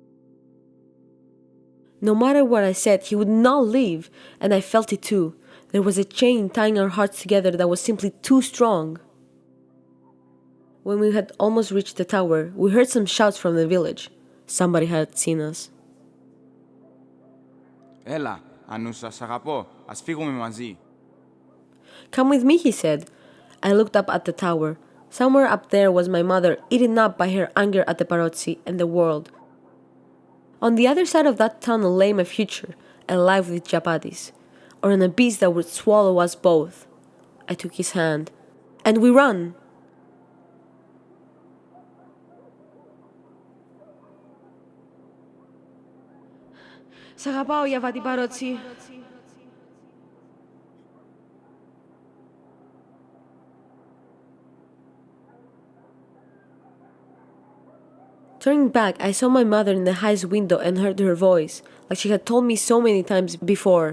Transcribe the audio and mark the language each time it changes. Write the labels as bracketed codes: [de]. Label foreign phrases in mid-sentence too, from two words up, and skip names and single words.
[en] No matter what I said, he would not leave, and I felt it too. There was a chain tying our hearts together that was simply too strong. When we had almost reached the tower, we heard some shouts from the village. Somebody had seen us. [el] Έλα, Anoussa, σ' αγαπώ. Ας φύγουμε μαζί. [en] Come with me, he said. I looked up at the tower. Somewhere up there was my mother, eaten up by her anger at the Barozzi and the world. On the other side of that tunnel lay my future, alive with Giabatis, or an abyss that would swallow us both. I took his hand, and we ran. [el] Σ' αγαπάω, Giabatis Barozzi. [en] Turning back, I saw my mother in the highest window and heard her voice, like she had told me so many times before.